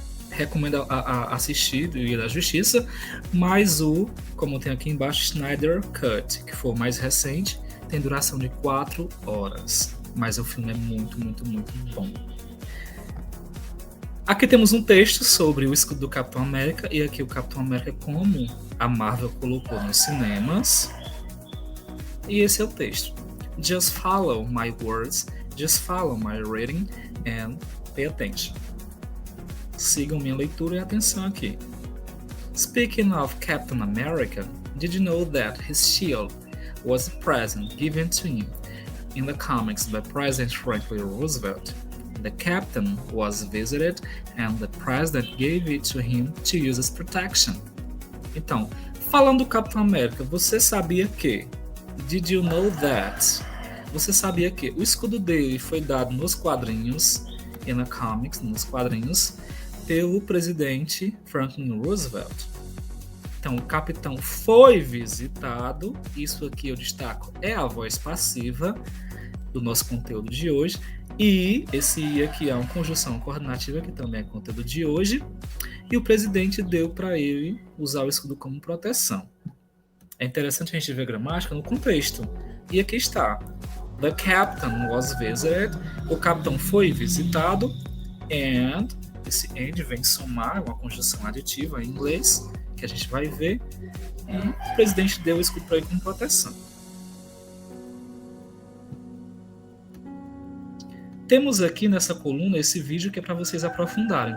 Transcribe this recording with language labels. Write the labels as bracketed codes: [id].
[pt] Recomendo assistir do Liga da Justiça, mas como tem aqui embaixo, Snyder Cut, que foi o mais recente, tem duração de 4 horas. Mas o filme é muito, muito, muito bom. Aqui temos um texto sobre o escudo do Capitão América, e aqui o Capitão América como a Marvel colocou nos cinemas. E esse é o texto. [en] Just follow my words, just follow my reading and pay attention. [pt] Sigam minha leitura e atenção aqui. [en] Speaking of Captain America, did you know that his shield was a present given to him in the comics by President Franklin Roosevelt? The captain was visited and the president gave it to him to use as protection. [pt] Então, falando do Capitão América, você sabia que? [en] Did you know that? [pt] Você sabia que o escudo dele foi dado nos quadrinhos, [en] in the comics, [pt] nos quadrinhos, pelo presidente Franklin Roosevelt. Então, o capitão foi visitado. Isso aqui eu destaco, é a voz passiva do nosso conteúdo de hoje. E esse aqui é uma conjunção coordenativa, que também é conteúdo de hoje. E o presidente deu para ele usar o escudo como proteção. É interessante a gente ver a gramática no contexto. E aqui está. [en] The captain was visited. [pt] O capitão foi visitado. And, esse and vem somar, uma conjunção aditiva em inglês, que a gente vai ver. E o presidente deu o escudo para ele como proteção. Temos aqui nessa coluna esse vídeo que é para vocês aprofundarem.